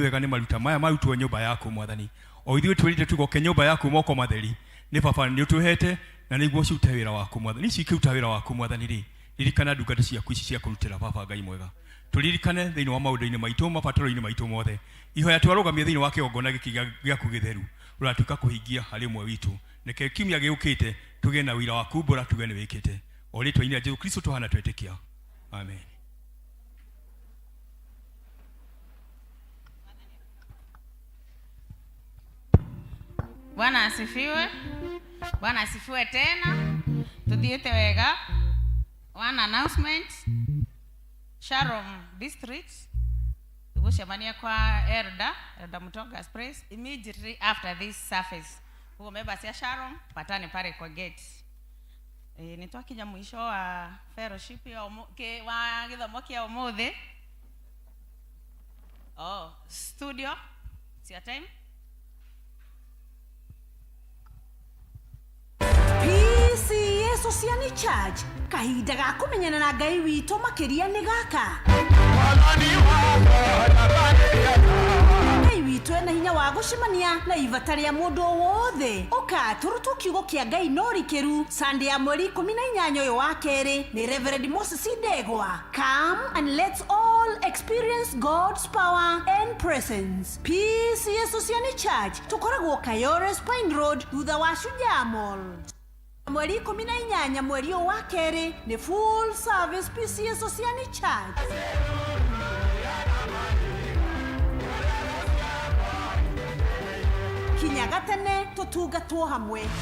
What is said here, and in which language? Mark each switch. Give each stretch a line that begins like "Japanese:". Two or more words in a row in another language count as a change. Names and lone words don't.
Kikuyu: wega ni maruta maya marutwo nyumba yaku mwathani o ithui twirite tugoke nyumba yaku moko matheri ni baba ni utuhete na niguo ciute wira waku mwathani ici ikiruta wira waku mwathani ri ririkana ndungata ciaku ici cia kurutira baba Ngai mwega turirikane thiini wa maundu-ini maitu mabataro-ini maitu mothe ihoya twarugamia thiini wa kiongona giki giaku githeru uratuika kuhingia hari mwe witu neke kimya giukite tuge na wira waku bora tuge ni wikite o ritwa-ini rĩa Jesu Kristo tuhana twetikia amen.
Swahili: Bwana asifiwe. Bwana asifiwe tena.
Kikuyu: Tuthiete wega.
English: One announcement. Sharon District.
Kikuyu: Tugucemania kwa Elda Mutoga Express
English: immediately after this service.
Swahili: Huo members ya Sharon patane pale kwa gate.
Kikuyu: Nitwakinya mwisho wa fellowship ya wa githomo kia umuthi.
English: Studio. It's your time.
Kikuyu: PCA Social Church kahinda ga kumenyana na Ngai witũ makiria ni gaka. Ngai witũ ena hinya wa gucemania na ivata rĩa mũndũ wothe. Oka turutu kiugo kia Ngai no rikeru Sunday ya mweri 18 uyu wa keri ni Reverend Moses Ndegwa.
English: Come and let's all experience God's power and presence.
Kikuyu: PCA Social Church tukoragwo Kayole Spine Road thutha wa Shujaa Mall. Mweri 18 mweri wa keri ni
English: full service
Kikuyu: PCA Social Church. Kinyaga tene tutungatwo hamwe.